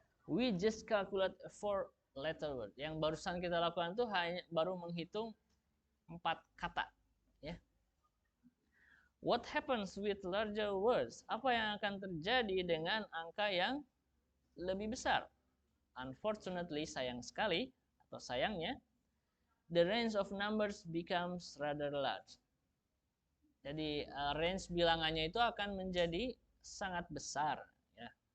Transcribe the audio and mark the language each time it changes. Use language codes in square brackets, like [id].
[en] We just calculate a 4-letter word. [id] Yang barusan kita lakukan itu hanya baru menghitung 4 kata ya. [en] What happens with larger words? [id] Apa yang akan terjadi dengan angka yang lebih besar? [en] Unfortunately, [id] sayang sekali atau sayangnya, [en] the range of numbers becomes rather large. [id] Jadi range bilangannya itu akan menjadi sangat besar ya.